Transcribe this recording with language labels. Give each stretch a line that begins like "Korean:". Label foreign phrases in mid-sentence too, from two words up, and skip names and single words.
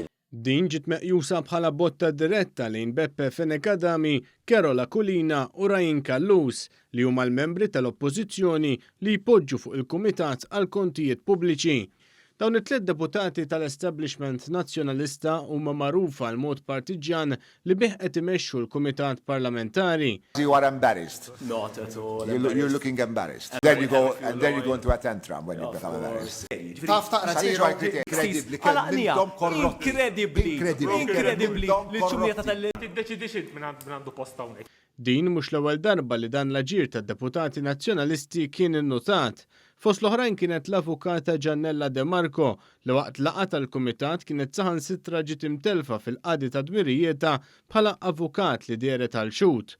Maltese: Din ġiet meqjusa bħala botta diretta lejn Beppe Fenekadami, Carola Kulina u Ryan Kallus li huma l-membri tal-Oppożizzjoni li jpoġġu fuq il-Kumitat għal Kontijiet Pubbliċi. Dawn it-tliet deputati tal-establishment nazzjonalista huma magħrufa għal mod partiġjan li bih qed imexxu l-Kumitat Parlamentari.
English: You are embarrassed. Not at all. You're looking embarrassed. Then you go into a tantrum when you become embarrassed.
Maltese: Taf taqra Incredibly. Li ċumjeta Tiddeċidix minn għandu posta hawnhekk. Din mhux l-ewwel darba li dan l-aġir tad-deputati nazzjonalisti kien innotat. Fost l-oħrajn kienet l-avukata Giannella De Marco li waqt laqgħa tal-Kumitat kienet saħansitra ġiet imtelfa fil-qadi ta' dmirijieta bħala avukat li deret għal xut.